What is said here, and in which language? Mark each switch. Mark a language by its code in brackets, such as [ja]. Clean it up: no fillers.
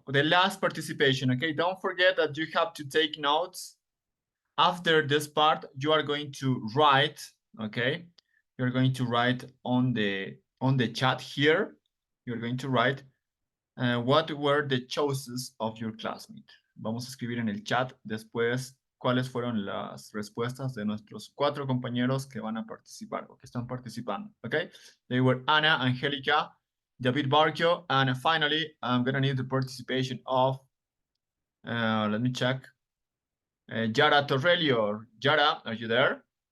[en] The last participation, okay? Don't forget that you have to take notes. After this part, you are going to write, okay? You're going to write on the chat here. You're going to write what were the choices of your classmate. [es] Vamos a escribir en el chat después cuáles fueron las respuestas de nuestros 4 compañeros que van a participar o que están participando, okay? [en] They were Ana, Angelica, David Barcio, and finally, I'm gonna need the participation of, let me check, Yara Torrelio. Yara, are you there?